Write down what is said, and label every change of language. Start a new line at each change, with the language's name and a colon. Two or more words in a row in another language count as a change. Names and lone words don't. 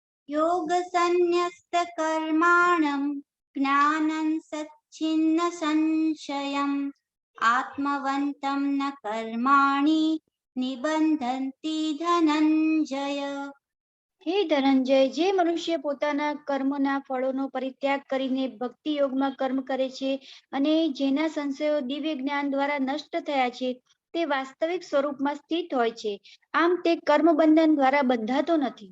Sanskrit: योगसन्न्यस्तकर्माणं ज्ञानं सच्छिन्न संशयम् आत्मवन्तं न कर्माणि निबन्धन्ति धनञ्जय।
Gujarati: હે ધનંજય, જે મનુષ્ય પોતાના કર્મના ફળોનો પરિત્યાગ કરીને ભક્તિ યોગમાં કર્મ કરે છે અને જેના સંશયો દિવ્ય જ્ઞાન દ્વારા નષ્ટ થયા છે તે વાસ્તવિક સ્વરૂપમાં સ્થિત હોય છે. આમ તે કર્મ બંધન દ્વારા બંધાતો નથી.